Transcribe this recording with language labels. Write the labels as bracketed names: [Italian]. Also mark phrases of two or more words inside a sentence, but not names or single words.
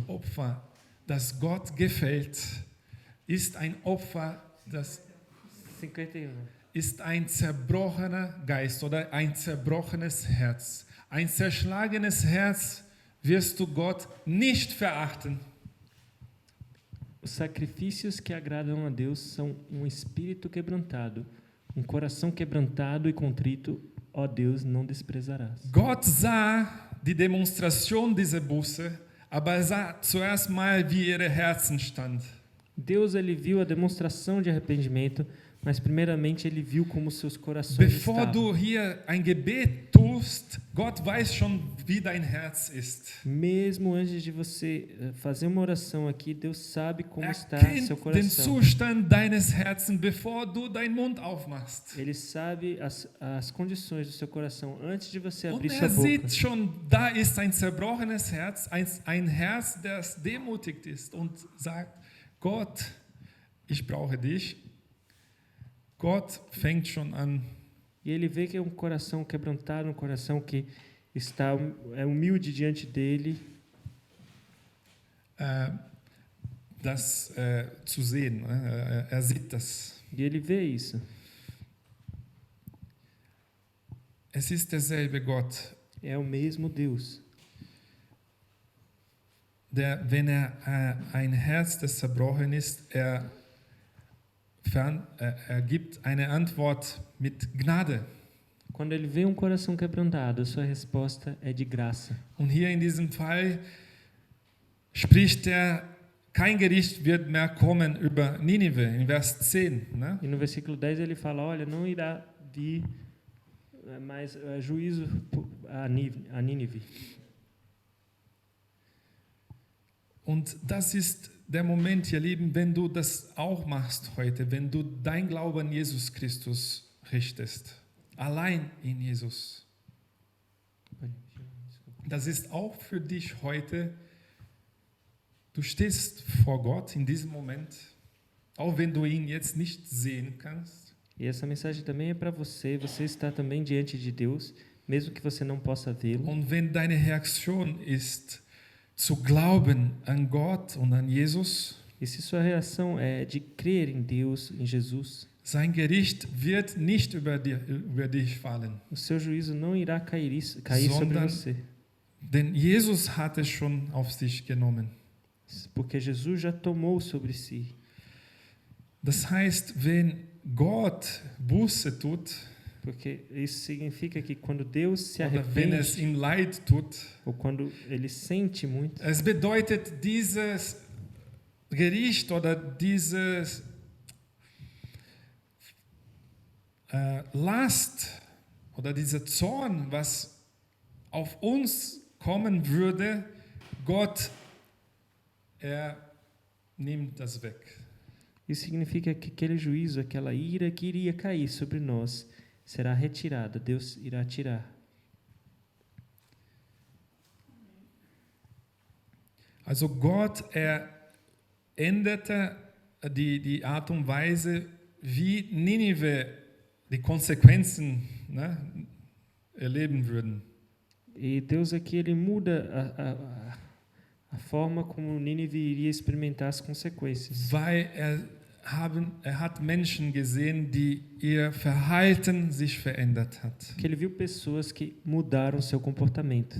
[German] Opfer, das Gott gefällt, ist ein Opfer, das 51. ist ein zerbrochener Geist oder ein zerbrochenes Herz. Ein zerschlagenes Herz wirst du Gott nicht verachten. [Portuguese] Os sacrifícios que agradam a Deus são um espírito quebrantado, um coração quebrantado e contrito, ó Deus, não desprezarás. [German] Gott sah die Demonstration dieser Buße, aber er sah zuerst mal, wie ihre Herzen stand. [Portuguese] Deus, ele viu a demonstração de arrependimento, mas primeiramente ele viu como seus corações [German] Bevor [Portuguese] estavam. [German] du hier ein Gebet tust, Gott weiß schon, wie dein Herz ist. [Portuguese] Mesmo antes de você fazer uma oração aqui, Deus sabe como está [German] Kennt [Portuguese] seu [German] den [Portuguese] coração. [German] Zustand deines Herzens, bevor du deinen Mund aufmachst. [Portuguese] Ele sabe as condições do seu coração antes de você [German] Und [Portuguese] abrir sua boca. [German] sieht schon, da ist ein zerbrochenes Herz, ein Herz, das demutigt ist und sagt, Gott, ich brauche dich. Gott fängt schon an. [Portuguese] E ele vê que é um coração quebrantado, um coração que está humilde diante dele. [German] Das zu sehen. Er sieht das. [Portuguese] E ele vê isso. [German] Es ist derselbe Gott, [Portuguese] É o mesmo Deus. [German] der, wenn ein Herz, das zerbrochen ist, er gibt eine Antwort mit Gnade. [Portuguese] Quando ele vê um coração quebrantado, a sua resposta é de graça. [German] Und hier in diesem Fall spricht er, kein Gericht wird mehr kommen über Ninive, in Vers 10. [Portuguese] Ne? E no versículo 10 ele fala, olha, não irá vir mais juízo a Nínive. [German] Und das ist der Moment, ihr Lieben, wenn du das auch machst heute, wenn du dein Glauben an Jesus Christus richtest, allein in Jesus. Das ist auch für dich heute, du stehst vor Gott in diesem Moment, auch wenn du ihn jetzt nicht sehen kannst. [Portuguese] E essa mensagem também é para você, você está também diante de Deus, mesmo que você não possa vê-lo. [German] Und wenn deine Reaktion ist, zu glauben an Gott und an Jesus, [Portuguese] E se sua reação é de crer em Deus, em Jesus, [German] sein Gericht wird nicht über dich fallen. [Portuguese] o seu juízo não irá cair sobre [German] Sondern [Portuguese] você. [German] Denn Jesus hat es schon auf sich genommen. [Portuguese] Porque Jesus já tomou sobre si. [German] Das heißt, wenn Gott Buße tut, [Portuguese] Porque isso significa que quando Deus se [German] oder wenn es [Portuguese] arrepende, [German] ihm leid tut, [Portuguese] ou quando ele sente muito, [German] es bedeutet, dieses Gericht oder dieses Last oder dieser Zorn, was auf uns kommen würde, Gott, er nimmt das weg. [Portuguese] isso significa que aquele juízo, aquela ira que iria cair sobre nós, será retirada, Deus irá tirar. [German] Also Gott, er änderte die Art und Weise, wie Ninive die Konsequenzen erleben würden. [Portuguese] E Deus aqui, ele muda a forma como Nínive iria experimentar as consequências. [German] Weil er hat Menschen gesehen, die ihr Verhalten sich verändert hat. [Portuguese] Porque ele viu pessoas que mudaram seu comportamento.